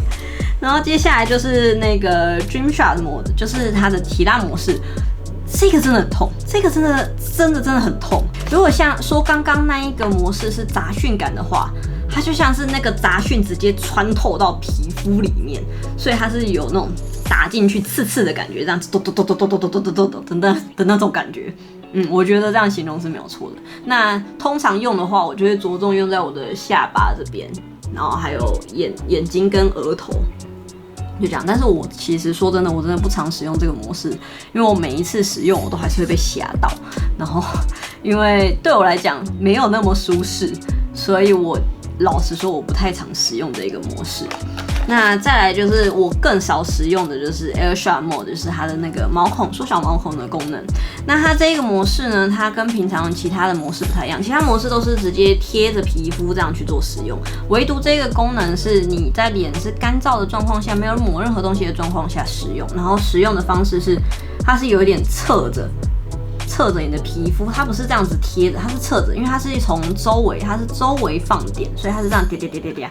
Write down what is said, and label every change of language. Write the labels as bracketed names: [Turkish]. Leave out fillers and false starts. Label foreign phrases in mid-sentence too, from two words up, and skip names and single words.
[Chinese] 然後接下來就是那個 Dreamshot Mode， 就是它的提拉模式。這個真的很痛，這個真的很痛。如果像說剛剛那一個模式是雜訊感的話，它就像是那個雜訊直接穿透到皮膚裡面，所以它是有那種打進去刺刺的感覺，這樣子咚的那種感覺。我覺得這樣形容是沒有錯的。那通常用的話，我就會着重用在我的下巴這邊，然後還有眼睛跟額頭。就這樣，但是我其實說真的，我真的不常使用這個模式，因為我每一次使用我都還是会被嚇到，然後因為對我來講沒有那麼舒適，所以我老實說我不太常使用這個模式。那再來就是我更少使用的就是 Airshot Mode， 就是它的那個毛孔縮小毛孔的功能。那它這個模式呢，它跟平常其他的模式不太一樣，其他模式都是直接貼着皮膚這樣去做使用，唯獨這個功能是你在臉是乾燥的狀況下，沒有抹任何東西的狀況下使用，然後使用的方式是它是有一點側着你的皮膚，它不是這樣子貼的，它是側着，因為它是從周圍放點，所以它是這樣疊。